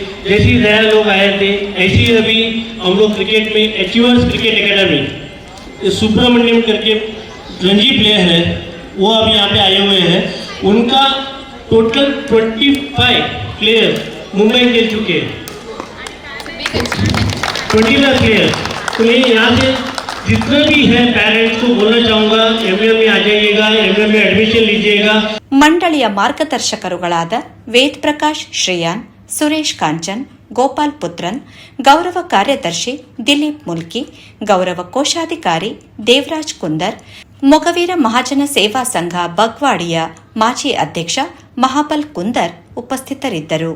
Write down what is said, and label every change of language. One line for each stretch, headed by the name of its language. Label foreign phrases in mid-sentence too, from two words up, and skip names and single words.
Hindi: जैसे ही नया लोग आए थे ऐसे ही अभी हम लोग क्रिकेट में अचीवर्स क्रिकेट एकेडमी सुब्रमण्यम करके रणजी प्लेयर है, वो अभी यहाँ पे आए हुए हैं. उनका टोटल 25 प्लेयर मुंबई खेल चुके हैं, 20 प्लेयर. तो मैं यहाँ से जितने भी है पेरेंट्स को बोलना चाहूँगा, एमबीएम में आ जाइएगा, एमबीएम में एडमिशन लीजिएगा.
Kannada: ಮಂಡಳಿಯ ಮಾರ್ಗದರ್ಶಕರುಗಳಾದ ವೇದ್ ಪ್ರಕಾಶ್ ಶ್ರೇಯಾನ್, ಸುರೇಶ್ ಕಾಂಚನ್, ಗೋಪಾಲ್ ಪುತ್ರನ್, ಗೌರವ ಕಾರ್ಯದರ್ಶಿ ದಿಲೀಪ್ ಮುಲ್ಕಿ, ಗೌರವ ಕೋಶಾಧಿಕಾರಿ ದೇವರಾಜ್ ಕುಂದರ್, ಮೊಗವೀರ ಮಹಾಜನ ಸೇವಾ ಸಂಘ ಬಗ್ವಾಡಿಯ ಮಾಜಿ ಅಧ್ಯಕ್ಷ ಮಹಾಬಲ್ ಕುಂದರ್ ಉಪಸ್ಥಿತರಿದ್ದರು.